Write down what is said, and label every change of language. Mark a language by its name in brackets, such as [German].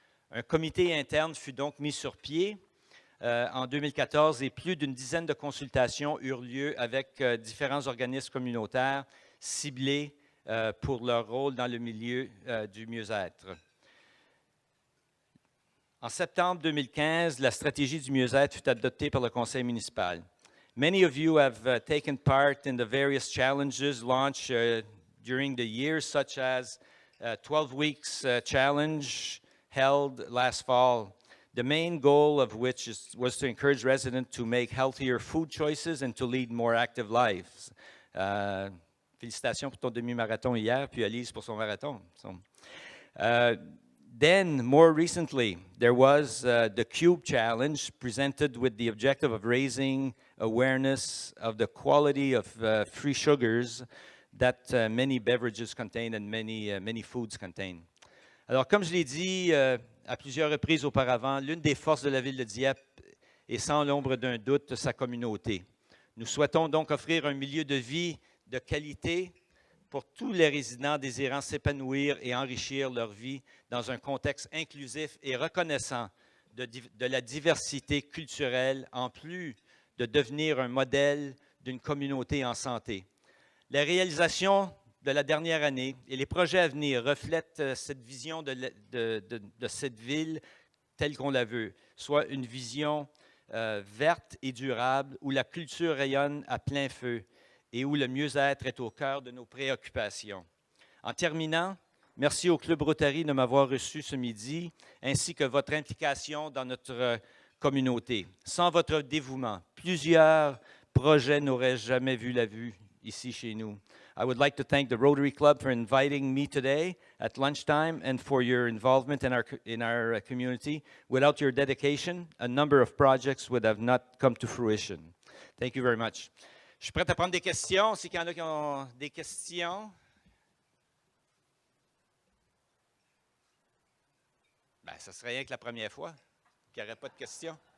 [French] Un comité interne fut donc mis sur pied en 2014 et plus d'une dizaine de consultations eurent lieu avec différents organismes communautaires ciblés pour leur rôle dans le milieu du mieux-être. En septembre 2015, la stratégie du mieux-être fut adoptée par le conseil municipal. [English] Many of you have taken part in the various challenges launched during the year, such as 12 Weeks Challenge held last fall. The main goal of which was to encourage residents to make healthier food choices and to lead more active lives. [French] Félicitations pour ton demi-marathon hier, puis Alice pour son marathon. [English] Then, more recently, there was the Cube Challenge, presented with the objective of raising awareness of the quality of free sugars that many beverages contain and many foods contain. [French] Alors, comme je l'ai dit à plusieurs reprises auparavant, l'une des forces de la Ville de Dieppe est sans l'ombre d'un doute sa communauté. Nous souhaitons donc offrir un milieu de vie de qualité pour tous les résidents désirant s'épanouir et enrichir leur vie dans un contexte inclusif et reconnaissant de la diversité culturelle, en plus de devenir un modèle d'une communauté en santé. Les réalisations de la dernière année et les projets à venir reflètent cette vision de cette ville telle qu'on la veut, soit une vision verte et durable où la culture rayonne à plein feu et où le mieux-être est au cœur de nos préoccupations. En terminant, merci au Club Rotary de m'avoir reçu ce midi, ainsi que votre implication dans notre communauté. Sans votre dévouement, plusieurs projets n'auraient jamais vu la vue ici chez nous. [English] I would like to thank the Rotary Club for inviting me today at lunchtime and for your involvement in our community. Without your dedication, a number of projects would have not come to fruition. Thank you very much. [French] Je suis prêt à prendre des questions. S'il y en a qui ont des questions. Bien, ça serait rien que la première fois qu'il n'y aurait pas de questions.